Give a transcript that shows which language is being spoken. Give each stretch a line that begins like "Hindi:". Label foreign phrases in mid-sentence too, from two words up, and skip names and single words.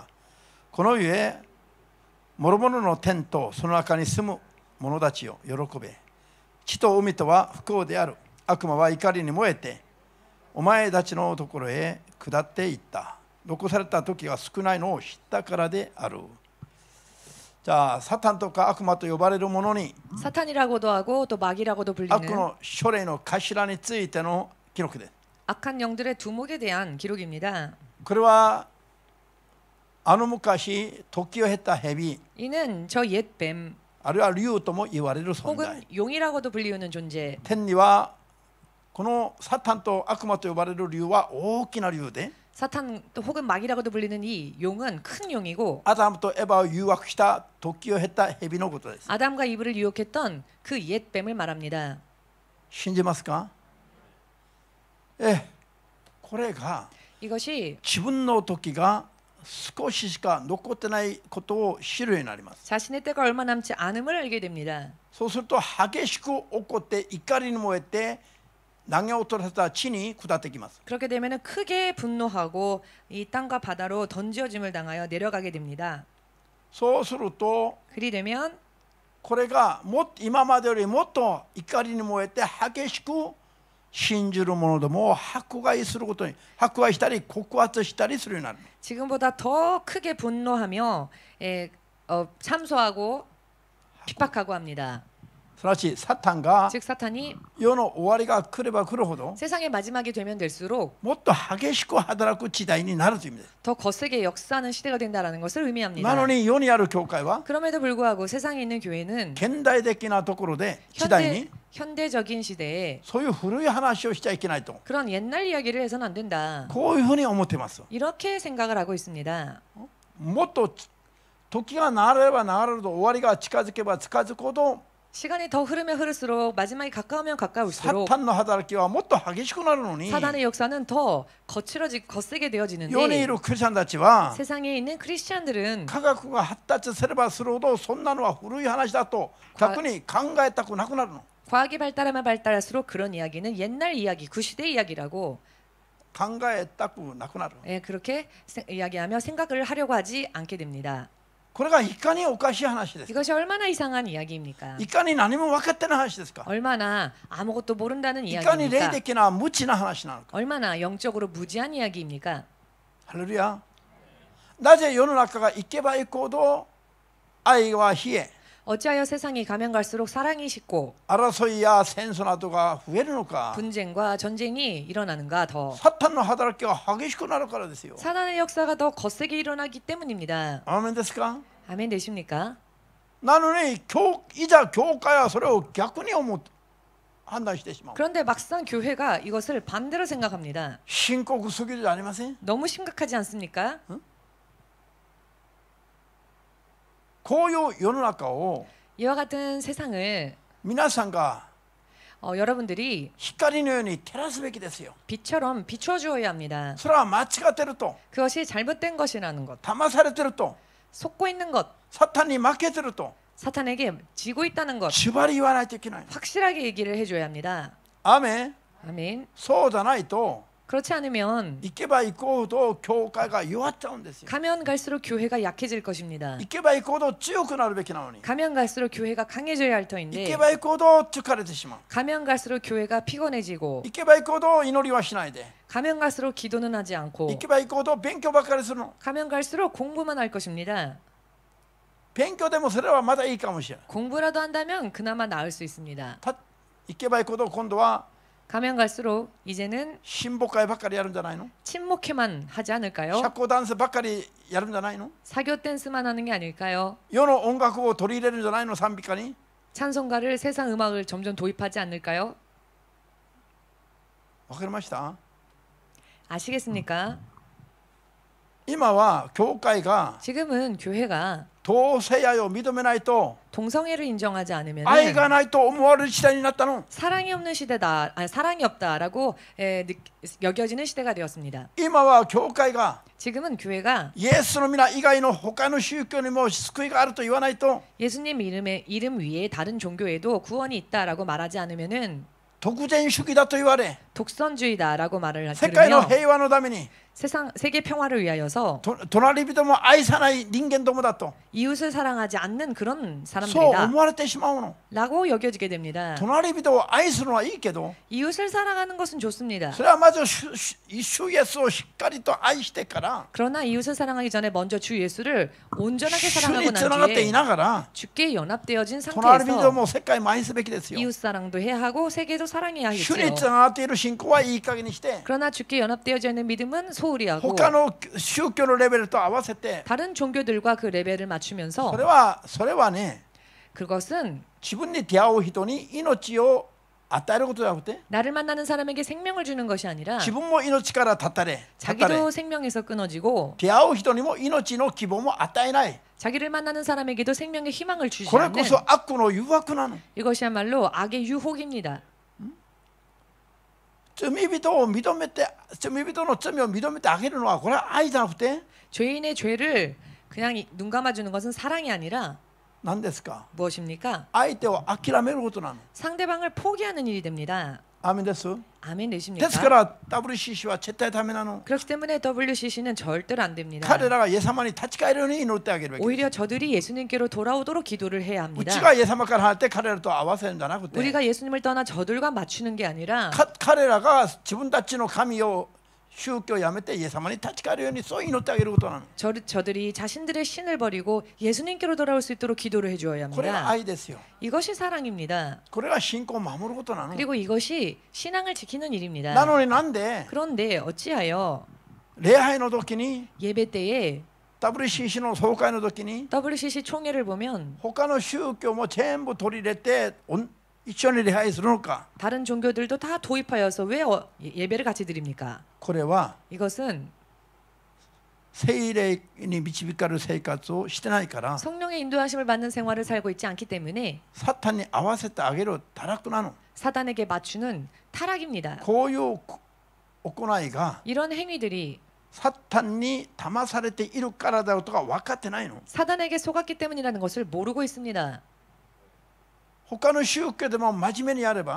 Japanese: このゆえ、諸々の天とその中に住む者たちを喜べ。地と海とは不幸である。悪魔は怒りに燃えて、お前たちのところへ下っていった。残された時が少ないのを知ったからである。じゃあ、サタンとか悪魔と呼ばれるものに、
Korean: 사탄이라고도 하고 또 마귀라고도
Japanese: 悪
Korean: 불리는
Japanese: の書類の頭についての記録です。
Korean: 악한 영들의 두목에 대한 기록입니다.
Japanese: これはあの昔時を経た蛇、
Korean: 이는 저 옛 뱀
Japanese: あるいは竜とも言われる存
Korean: 혹은
Japanese: 在。
Korean: 용이라고도 불리우는 존재.
Japanese: 天にはこのサタンと悪魔と呼ばれる竜は大きな竜で、
Korean: 사탄 또 혹은 마귀라고도 불리는 이 용은 큰 용이고
Japanese: アダムとエバを誘惑した時を経た蛇のことです。
Korean: 아담과 이브를 유혹했던 그 옛 뱀을 말합니다.
Japanese: 信じますか？これが
Korean: 이것이
Japanese: 自分の時が少ししか残ってないことを知るようになります。
Korean: 자신의 때가 얼마 남지 않음을 알게 됩니다.
Japanese: そうすると激しく怒って怒りに燃えて投げ落とされた地に下ってきます。
Korean: 그렇게 되면은 크게 분노하고 이 땅과 바다로 던지어짐을 당하여 내려가게 됩니다.
Japanese: そうすると
Korean: 그리 되면
Japanese: これがもっと今までよりもっと怒りに燃えて激しく信じる者どもを迫害することに迫害したり告発したりするようになる。
Korean: 지금보다 더 크게 분노하며 참소하고 핍박하고 합니다.
Japanese: すなわちサタンが
Korean: 즉 사탄이
Japanese: 世の終わりが来れば来るほど
Korean: 세상의 마지막이 되면 될수록
Japanese: もっと激しく働く時代になるという意味です。
Korean: 더 거세게 역사하는 시대가 된다라는 것을
Japanese: な
Korean: 의미합니다.
Japanese: のに世にある教会は
Korean: 그럼에도 불구하고 세상에 있는 교회는
Japanese: 現代的なところで時代に
Korean: 현대적인 시대에
Japanese: そういう古い話をしちゃいけないと
Korean: 그런 옛날 이야기를 해서는 안 된다.
Japanese: こういうふうに思っています。
Korean: 이렇게 생각을 하고 있습니다.
Japanese: もっと時が流れれば流れると終わりが近づけば近づくほど
Korean: 시간이 더 흐르면 흐를수록 마지막이 가까우면
Japanese: サ
Korean: 가까울수록
Japanese: タンの働きはもっと激しくなるのに
Korean: 사단의 역사는 더 거세게
Japanese: 世にい
Korean: 되어지는데
Japanese: るクリスチャンたちは
Korean: 세상에 있는 크리스찬들은
Japanese: 科学が発達すればするほどそんなのは古い話だと逆に考えたくなくなるの。
Korean: 과학이 발달하면 발달할수록 그런 이야기는 옛날 이야기, 구시대 이야기라고
Japanese: 考えたくなくなる。
Korean: 그렇게 이야기하며 생각을 하려고 하지 않게 됩니다.
Japanese: これがいかにおかしい話ですか。
Korean: 이것이 얼마나 이상한 이야기입니까?
Japanese: いかに何も分かってない話ですか。
Korean: 얼마나 아무것도 모른다는
Japanese: いかに霊
Korean: 이야기입니까?
Japanese: 的な無知な話なのか。
Korean: 얼마나 영적으로 무지한 이야기입니까?
Japanese: ハレルヤ。なぜ世の中が行けば行くほど愛は冷え
Korean: 어찌하여 세상이 가면 갈수록 사랑이 식고
Japanese: 争いや戦争などが増えるのか。
Korean: 분쟁과 전쟁이 일어나는가 더
Japanese: サタンの働きが激しくなるからですよ。
Korean: 사단의 역사가 더 거세게 일어나기 때문입니다.
Japanese: アーメンですか。
Korean: 아멘 되십니까?
Japanese: なのにいざ教会はそれを逆に判断してしまう。
Korean: 그런데 막상 교회가 이것을 반대로 생각합니다.
Japanese: 深刻すぎるじゃありません。
Korean: 너무 심각하지 않습니까?
Japanese: こういう世の中を
Korean: 이와 같은 세상을
Japanese: 皆さんが
Korean: 여러분들이
Japanese: 光のように照らすべきですよ。
Korean: 빛처럼 비춰 주어야 합니다.
Japanese: それは間違ってると
Korean: 그것이 잘못된 것이라는 것,
Japanese: 騙されてると
Korean: 속고 있는 것,
Japanese: サタンに負けてると
Korean: 사탄에게 지고 있다는 것
Japanese: 縛り言わないといけない。
Korean: 확실하게 얘기를 해줘야 합니다.
Japanese: アーメン。
Korean: 아멘.
Japanese: そうじゃないと
Korean: 그렇지 않으면
Japanese: 行けば行くほど教会が弱っちゃうんですよ。
Korean: 가면 갈수록 교회가 약해질 것입니다.
Japanese: 行けば行くほど強くなるべきなのに
Korean: 가면 갈수록 교회가 강해져야 할
Japanese: 行け
Korean: 터인데
Japanese: ば行くほど疲れてしまう。
Korean: 가면 갈수록 교회가 피곤해지고
Japanese: 行けば行くほど祈りはしないで
Korean: 가면 갈수록 기도는 하지
Japanese: 行
Korean: 않고
Japanese: けば行くほど勉強ばっかりするの。
Korean: 가면 갈수록 공부만 할 것입니다.
Japanese: 勉強でもそれはまだいいかもしれない。
Korean: 공부라도 한다면 그나마 나을 수 있습니다.
Japanese: 行けば行くほど今度は
Korean: 가면 갈수록 이제는
Japanese: 親睦会ばっかりやるんじゃないの。
Korean: 친목회만 하지 않을까요?
Japanese: 社交ダンスばっかりやるんじゃないの。
Korean: 사교 댄스만 하는 게 아닐까요?
Japanese: 世の音楽を取り入れるんじゃないの。賛美歌に
Korean: 찬송가를 세상 음악을 점점 도입하지 않을까요?
Japanese: わかりました。
Korean: 아시겠습니까?
Japanese: 今は教会が
Korean: 지금은 교회가
Japanese: 同性愛を認めないと
Korean: 동성애를 인정하지 않으면
Japanese: 愛がないと思われる時代になったの。
Korean: 사랑이 없는 시대다, 사랑이 없다라고 여겨지는 시대가 되었습니다.
Japanese: 今は教会が
Korean: 지금은 교회가
Japanese: イエスの皆以外の他の宗教にも救いがあると言わないと
Korean: 예수님 이름 위에 다른 종교에도 구원이 있다라고 말하지 않으면은
Japanese: 独善主義だと言われ
Korean: 독선주의다라고 말을
Japanese: 世界の
Korean: 들으며
Japanese: 平和のために
Korean: 세계 평화를 위하여서
Japanese: 隣人も愛さない人間どもだと
Korean: 이웃을 사랑하지 않는 그런
Japanese: そう
Korean: 사람들이다
Japanese: 思われてしまうの。
Korean: 라고 여겨지게 됩니다.
Japanese: 隣人を愛するのはいいけど
Korean: 이웃을 사랑하는 것은 좋습니다.
Japanese: それはまず主イエスをしっかりと愛してから
Korean: 그러나 이웃을 사랑하기 전에 먼저 주 예수를 온전하게
Japanese: 主
Korean: 사랑하고
Japanese: につながっ
Korean: 난
Japanese: てい
Korean: 뒤에
Japanese: ながら
Korean: 주께 연합되어진
Japanese: 隣人
Korean: 상태에서
Japanese: も世界も愛すべきですよ。
Korean: 이웃 사랑도 해야 하고 세계도 사랑해야
Japanese: 主に
Korean: 하겠지요.
Japanese: つながっている信仰はいい加減にして
Korean: 그러나 주께 연합되어져 있는 믿음은 소홀히 하고
Japanese: 他の宗教のレベルと合わせて
Korean: 다른 종교들과 그 레벨을 맞추면서
Japanese: それはね
Korean: 그것은
Japanese: 自分に出会う人に命を与えることじゃなくて
Korean: 나를 만나는 사람에게 생명을 주는 것이 아니라
Japanese: 自分も命から絶たれ
Korean: 자기도 생명에서 끊어지고
Japanese: 出会う人にも命の希望も与えない。
Korean: 자기를 만나는 사람에게도 생명의 희망을 주지
Japanese: これ
Korean: 않는
Japanese: こそ悪の誘惑なの。
Korean: 이것이야말로 악의 유혹입니다.
Japanese: 罪人を認めて罪人の罪を認めてあげるのはこれは愛じゃなくて
Korean: 죄인의 죄를 그냥 눈 감아주는 것은 사랑이 아니라
Japanese: 何ですか
Korean: 무엇입니까?
Japanese: 相手を諦めることなの
Korean: 상대방을 포기하는 일이 됩니다.
Japanese: アーメンです
Korean: 아멘
Japanese: ですか
Korean: 되십니까?
Japanese: ら WCC は絶対ダメなの
Korean: 그렇기 때문에 WCC는 절대로 안 됩니다.
Japanese: 彼らがイエス様に立ち返るように祈ってあげるべき
Korean: 오히려 저들이 예수님께로 돌아오도록 기도를 해야
Japanese: う
Korean: 합니다.
Japanese: ちがイエス様から離れて彼らと合わせるんじゃなくて
Korean: 우리가 예수님을 떠나 저들과 맞추는 게 아니라
Japanese: 彼らが自分たちの神を宗教をやめてイエス様に立ち返るようにそう祈ってあげることなの
Korean: 저들이 자신들의 신을 버리고 예수님께로 돌아올 수 있도록 기도를 해주어야
Japanese: これが
Korean: 합니다.
Japanese: 愛ですよ
Korean: 이것이 사랑입니다.
Japanese: これが信仰を守ることなの
Korean: 그리고 이것이 신앙을 지키는 일입니다.
Japanese: なのになんで
Korean: 그런데 어찌하여
Japanese: 礼拝の時に
Korean: 예배 때에
Japanese: WCC の総会の時に
Korean: WCC 총회를 보면
Japanese: 他の宗教も全部取り入れて一緒に礼拝するのか
Korean: 다른 종교들도 다 도입하여서 왜 예배를 같이 드립니까?
Japanese: これは
Korean: 이것은
Japanese: 聖霊に導かれる生活をしてないから
Korean: 성령의 인도하심을 받는 생활을 살고 있지 않기 때문에
Japanese: サタンに合わせてあげる堕落なの
Korean: 사단에게 맞추는 타락입니다.
Japanese: こういう行いが
Korean: 이런 행위들이
Japanese: サタンに騙されているからだとか分かってないの
Korean: 사단에게 속았기 때문이라는 것을 모르고 있습니다.
Japanese: 他の宗教でも真面目にやれば